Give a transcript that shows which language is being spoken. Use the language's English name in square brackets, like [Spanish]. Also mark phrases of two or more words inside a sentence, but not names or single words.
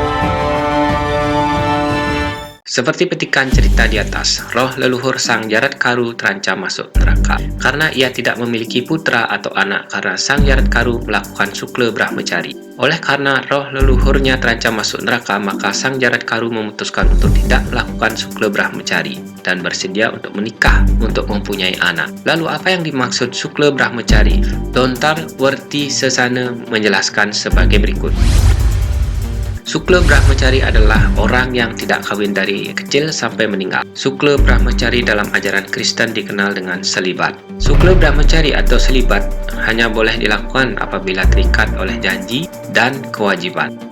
[Indonesian] Seperti petikan cerita di atas, roh leluhur Sang Jaradkaru terancam masuk neraka karena ia tidak memiliki putra atau anak karena Sang Jaradkaru melakukan sukla brahmacari. Oleh karena roh leluhurnya terancam masuk neraka, maka Sang Jaradkaru memutuskan untuk tidak melakukan sukla brahmacari dan bersedia untuk menikah untuk mempunyai anak. Lalu apa yang dimaksud sukla brahmacari? Lontar Werti Sesana menjelaskan sebagai berikut. Sukla brahmacari adalah orang yang tidak kawin dari kecil sampai meninggal. Sukla brahmacari dalam ajaran Kristen dikenal dengan selibat. Sukla brahmacari atau selibat hanya boleh dilakukan apabila terikat oleh janji dan kewajiban.